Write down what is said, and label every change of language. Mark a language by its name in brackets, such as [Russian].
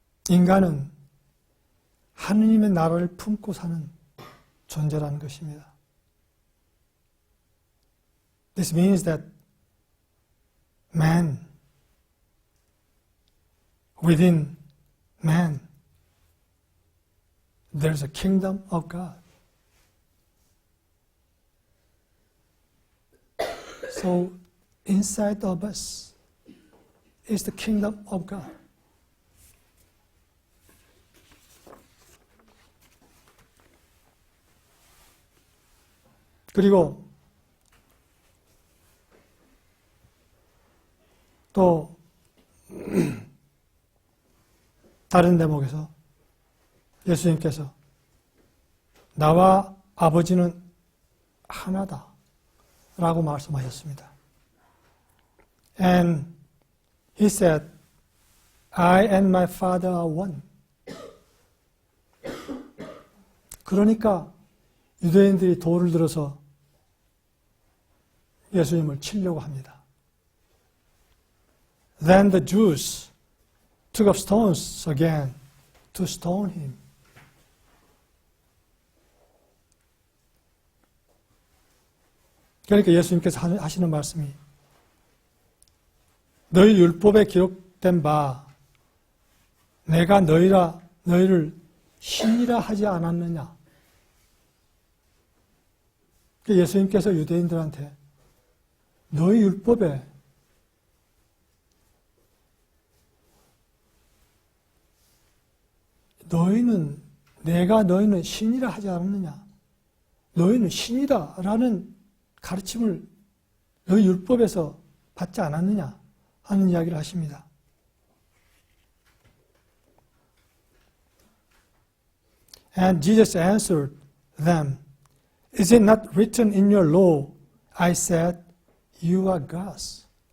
[Korean] 인간은 하느님의 나라를 품고 사는 존재라는 것입니다. [English] This means that man, within man, there's a kingdom of God. So inside of us is the kingdom of God. [Korean] 그리고 또 다른 대목에서 예수님께서 나와 아버지는 하나다 라고 말씀하셨습니다. [English] And he said, I and my father are one. [Korean] 그러니까 유대인들이 돌을 들어서 예수님을 치려고 합니다. [English] Then the Jews took up stones again to stone him. [Korean] 그러니까 예수님께서 하시는 말씀이 너희 율법에 기록된 바 내가 너희를 신이라 하지 않았느냐. 예수님께서 유대인들한테 너희 율법에 너희는 신이라 하지 않았느냐. 너희는 신이다 라는 가르침을 너희 율법에서 받지 않았느냐 하는 이야기를 하십니다. [English] And Jesus answered them, Is it not written in your law, I said, you are gods?